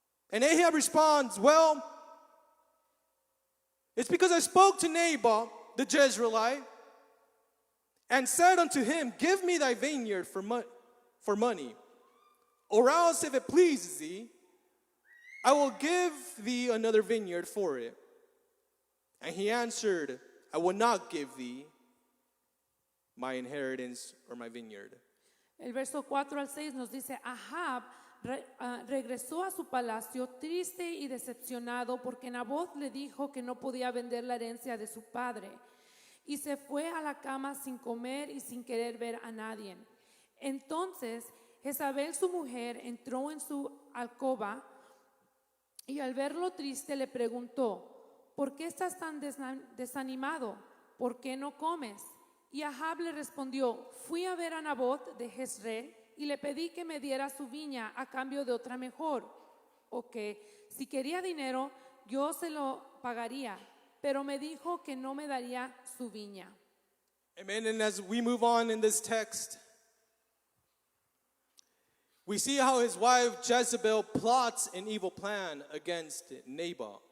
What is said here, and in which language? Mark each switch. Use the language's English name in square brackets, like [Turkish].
[English] And Ahab responds, well, it's because I spoke to Naboth the Jezreelite and said unto him, give me thy vineyard for money, or else if it pleases thee, I will give thee another vineyard for it. And he answered, I will not give thee my inheritance or my vineyard. [Spanish] El verso 4 al 6 nos dice, Ahab regresó a su palacio triste y decepcionado porque Nabot le dijo que no podía vender la herencia de su padre. Y se fue a la cama sin comer y sin querer ver a nadie. Entonces Jezabel, su mujer, entró en su alcoba y al verlo triste le preguntó, ¿por qué estás tan desanimado? ¿Por qué no comes? Y Ahab le respondió, fui a ver a Nabot de Jezreel y le pedí que me diera su viña a cambio de otra mejor, o que si quería dinero yo se lo pagaría, pero me dijo que no me daría su viña. [English] Amen. And as we move on in this text, we see how his wife Jezebel plots an evil plan against Naboth.